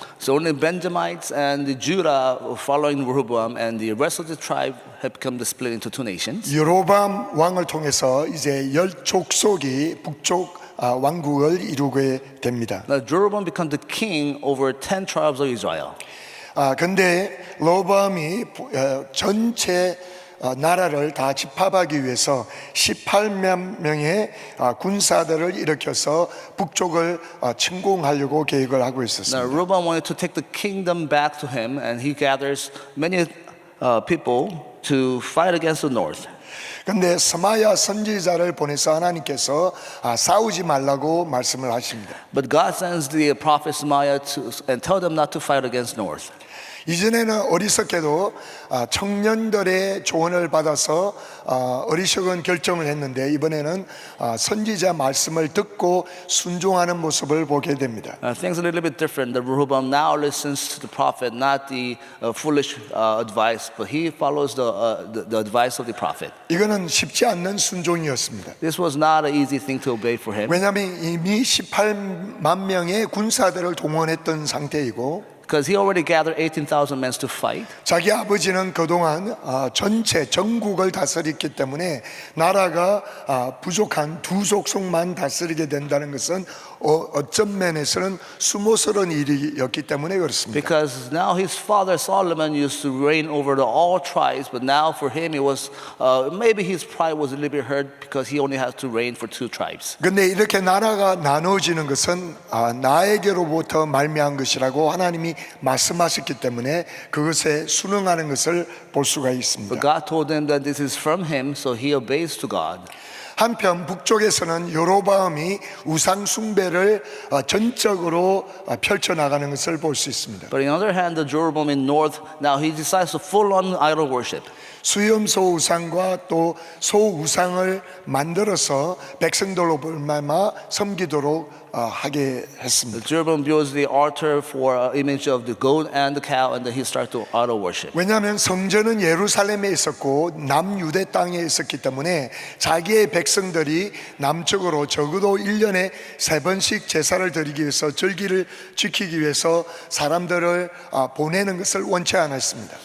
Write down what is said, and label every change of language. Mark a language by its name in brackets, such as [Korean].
[English] So only Benjamites and the Judah following Rehoboam, and the rest of the tribe have become split into two nations. [Korean] 여로보암 왕을 통해서 이제 10족속이 북쪽 왕국을 이루게 됩니다. [English] Now Jeroboam became the king over 10 tribes of Israel. [Korean] 근데 르호보암이 전체 나라를 다 집합하기 위해서 18만 명의 군사들을 일으켜서 북쪽을 침공하려고 계획을 하고 [English] Now [Korean] 있었습니다. [English] Rehoboam wanted to take the kingdom back to him, and he gathers many people to fight against the north. [Korean] 근데 스마야 선지자를 보내서 하나님께서 싸우지 말라고 말씀을 하십니다. [English] But God sends the prophet Shemaiah and tell them not to fight against north. [Korean] 이전에는 어리석게도 청년들의 조언을 받아서 어리석은 결정을 했는데, 이번에는 선지자 말씀을 듣고 순종하는 모습을 보게 됩니다. [English] Things are a little bit different. The Rehoboam now listens to the prophet, not the foolish advice, but he follows the advice of the prophet. [Korean] 이거는 쉽지 않는 순종이었습니다. [English] This was not an easy thing to obey for him, [Korean] 왜냐하면 이미 18만 명의 군사들을 동원했던 상태이고, [English] because he already gathered 18,000 men to fight. [Korean] 자기 아버지는 그동안 전체 전국을 다스렸기 때문에 나라가 부족한 두 족속만 다스리게 된다는 것은 어떤 면에서는 수모스러운 일이었기 때문에 그렇습니다. [English] Because now his father Solomon used to reign over all tribes, but now for him it was maybe his pride was a little bit hurt because he only had to reign for two tribes. [Korean] 근데 이렇게 나라가 나눠지는 것은 나에게로부터 말미암은 것이라고 하나님이 말씀하셨기 때문에 그것에 순응하는 것을 볼 수가 있습니다. [English] But God told him that this is from him, so he obeys to God. [Korean] 한편 북쪽에서는 여로보암이 우상 숭배를 전적으로 펼쳐나가는 것을 볼 수 있습니다. [English] But on the other hand, the Jeroboam in north, now he decides to full on idol worship. [Korean] 수염소 우상과 또 소우상을 만들어서 백성들로 볼마마 섬기도록 하게 했습니다. [English] Jeroboam builds the altar for an image of the goat and the cow, and then he starts to idol worship. [Korean] 왜냐하면 성전은 예루살렘에 있었고 남유대 땅에 있었기 때문에 자기의 백성들이 남쪽으로 적어도 1년에 3번씩 제사를 드리기 위해서 절기를 지키기 위해서 사람들을 보내는 것을 원치 않았습니다.